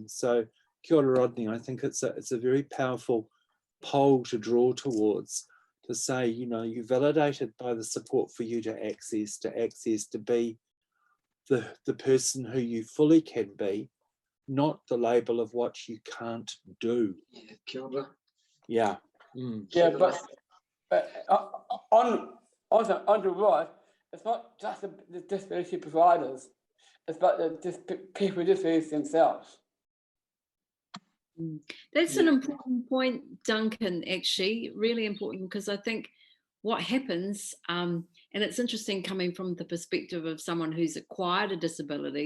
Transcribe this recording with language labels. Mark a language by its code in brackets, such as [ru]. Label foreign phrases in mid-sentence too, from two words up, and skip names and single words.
[en] So [mi] kia ora, [en] Rodney, I think it's a very powerful pole to draw towards, to say, you know, you're validated by the support for you to access, to be the person who you fully can be, not the label of what you can't do. Yeah, [mi] kia ora. [en] Yeah. Yeah, but on the right, it's not just the disability providers, it's about the people with disabilities themselves. That's an important point, Duncan, actually, really important, because I think what happens, and it's interesting coming from the perspective of someone who's acquired a disability.